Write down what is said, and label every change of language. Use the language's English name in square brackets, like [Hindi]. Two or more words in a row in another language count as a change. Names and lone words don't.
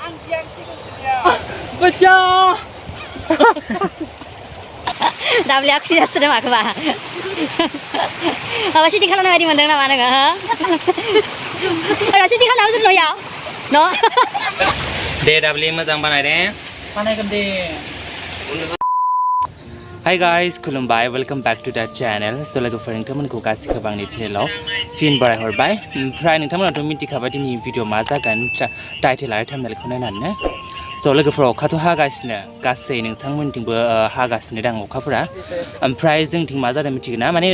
[Bodo] दाब्लिया खुसि जासिगोन माखोबा माबा सुटिं खालामनाय बायदि मोनदों नामा नोङो सुटिं खालामनांगौ जों न'याव न' दे दाब्लि मोजां बानायदे बानायगोन दे [English] hi guys [Bodo] खुलुमबाय [English] welcome back to that channel [Bodo] स' लोगोफोर नोंथांमोनखौ गासैखौबो आंनि चेनेलाव फिन बरायहरबाय ओमफ्राय नोंथांमोनाथ' मिथिखाबाय दिनै भिडिअ मा जागोन टाइटेल आरो थाम्बनेलखौ नायनानैनो स' लोगोफोर अखाथ' हागासिनो गासै नोंथांमोनथिंबो हागासिनो दां अखाफोरा ओमफ्राय जोंथिं मा जादों मिथिगोन ना माने